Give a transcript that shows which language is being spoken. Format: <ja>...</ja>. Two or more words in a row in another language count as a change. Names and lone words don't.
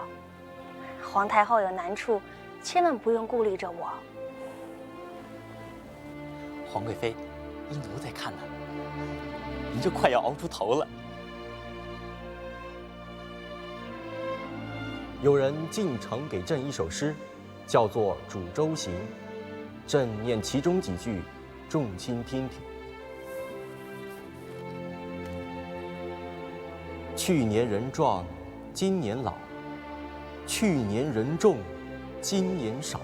<zh>皇太后有難處，千萬不用顧慮着我。皇貴妃，依奴在看呢，您就快要熬出頭了。有人进城給朕一首詩，叫做《煮粥行》，朕念其中幾句，众卿聽聽。去年人壯，今年老；去年人眾，今年少。</zh>